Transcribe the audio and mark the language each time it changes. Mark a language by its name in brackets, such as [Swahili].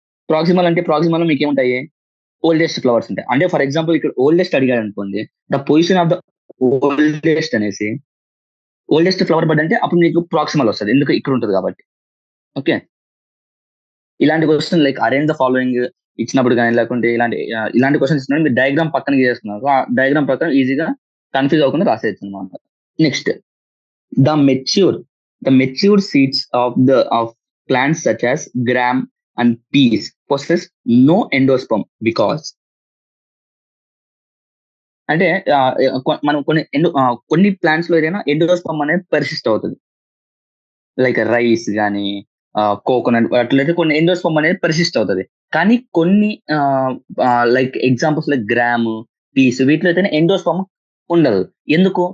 [Telugu] Proximal అంటే proximal లో మీకు ఏముంటాయి, ఓల్డెస్ట్ ఫ్లవర్స్ ఉంటాయి. అంటే ఫర్ ఎగ్జాంపుల్ ఇక్కడ ఓల్డెస్ట్ అడిగాడు అనుకోండి, [English] the position of the oldest [Telugu] అనేసి, ఓల్డెస్ట్ ఫ్లవర్ బడ్ అంటే అప్పుడు మీకు ప్రాక్సిమల్ వస్తుంది, ఎందుకు ఇక్కడ ఉంటుంది కాబట్టి. ఓకే, ఇలాంటి question like [English] arrange the following [Telugu] ఇచ్చినప్పుడు కానీ, లేకుంటే ఇలాంటి క్వశ్చన్స్ ఇచ్చినప్పుడు మీరు డయాగ్రామ్ పక్కన చేస్తున్నారు, ఆ డయాగ్రామ్ ప్రకారం ఈజీగా కన్ఫ్యూజ్ అవ్వకుండా రాసేయచ్చు అనమాట. [English] next, the mature seeds of plants such as gram and peas possess no endosperm because [Telugu] అంటే మనం కొన్ని ప్లాంట్స్ లో ఏదైనా ఎండోస్పర్మ్ అనేది పర్సిస్ట్ అవుతుంది. లైక్ రైస్ గానీ, కోకోనట్ అట్లయితే కొన్ని ఎండోస్పర్మ్ అనేది పర్సిస్ట్ అవుతది. కానీ కొన్ని like examples like gram, piece వీటిలో అయితేనే ఎండోస్పర్మ్ ఉండదు. ఎందుకు?